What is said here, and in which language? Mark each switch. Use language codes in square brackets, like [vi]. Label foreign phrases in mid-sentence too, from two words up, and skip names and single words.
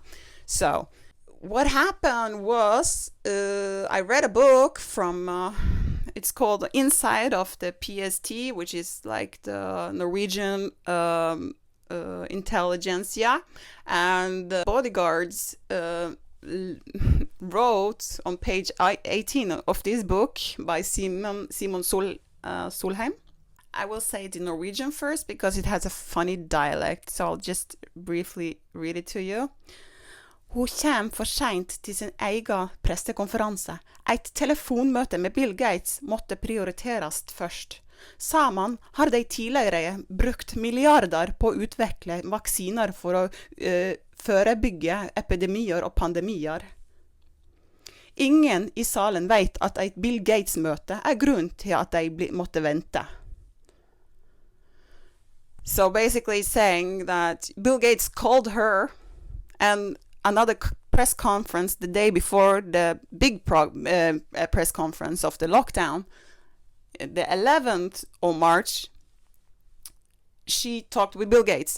[en] So what happened was, I read a book from, it's called Inside of the PST, which is like the Norwegian intelligentsia, and the bodyguards wrote on page 18 of this book by Simon Solheim. I will say it in Norwegian first because it has a funny dialect, so I'll just briefly read it to you. [no] Hun kommer for sent til sin egen pressekonferanse. Et telefonmøte med Bill Gates måtte prioriteres først. Sa man har de tidligere brukt milliarder på å utvikle vaksiner for å forebygge epidemier og pandemier. Ingen i salen vet at et Bill Gates-møte er grunn til at de måtte vente. [en] So basically saying that Bill Gates called her and another press conference the day before the big press conference of the lockdown, the 11th of March, she talked with Bill Gates.